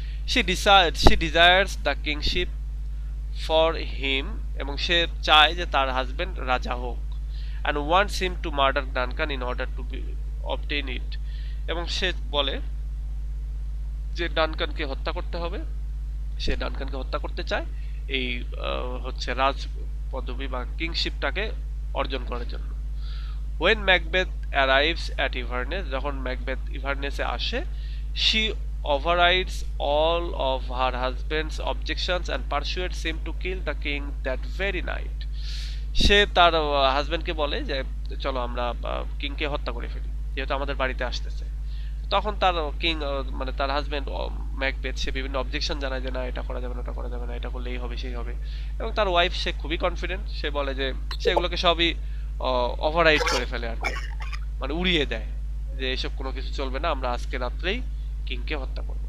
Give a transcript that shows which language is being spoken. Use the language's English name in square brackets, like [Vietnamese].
[English] she desires the kingship for him, [Bangla] এবং সে চায় যে তার হাজব্যান্ড রাজা হোক, [English] and wants him to murder Duncan in order to obtain it, [Bangla] এবং সে বলে যে ডানকানকে হত্যা করতে হবে, সে ডানকানকে হত্যা করতে চায় এই হচ্ছে রাজ পদবী বা কিংশিপটাকে অর্জন করার জন্য। [English] When Macbeth arrives at Inverness, [Bangla] যখন ম্যাকবেথ ইভারনেসে আসে, [English] she overrides all of her husband's objections and persuades him to kill the king that very night. [Bangla] সে তার হাজবেন্ডকে বলে যে চলো আমরা কিংকে হত্যা করে ফেলি, যেহেতু আমাদের বাড়িতে আসতেছে। তখন তার কিং মানে তার হাজবেন্ড ম্যাকবেথ সে বিভিন্ন অবজেকশন জানায় যে না এটা করা যাবে না, ওটা করা যাবে না, এটা করলে এই হবে সেই হবে। এবং তার ওয়াইফ সে খুবই কনফিডেন্ট, সে বলে যে সেগুলোকে সবই ওভাররাইড করে ফেলে আর কি, মানে উড়িয়ে দেয় যে এসব কোনো কিছু চলবে না, আমরা আজকে রাত্রেই কিংকে হত্যা করবো।